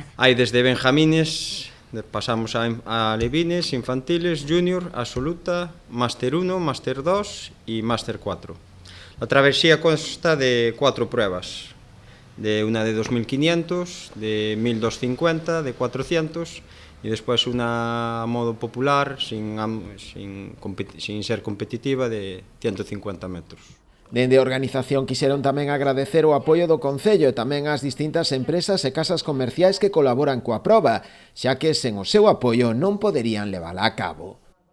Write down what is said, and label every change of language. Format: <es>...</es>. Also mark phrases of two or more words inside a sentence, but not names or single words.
<es>Hay desde benjamines, pasamos a levines, infantiles, junior, absoluta, máster 1, máster 2 y máster 4. La travesía consta de 4 pruebas, de una de 2.500, de 1.250, de 400 y después una a modo popular, sin ser competitiva, de 150 metros.</es> <gl>Dende a organización quixeron tamén agradecer o apoio do Concello e tamén ás distintas empresas e casas comerciais que colaboran coa proba, xa que sen o seu apoio non poderían levala a cabo.</gl>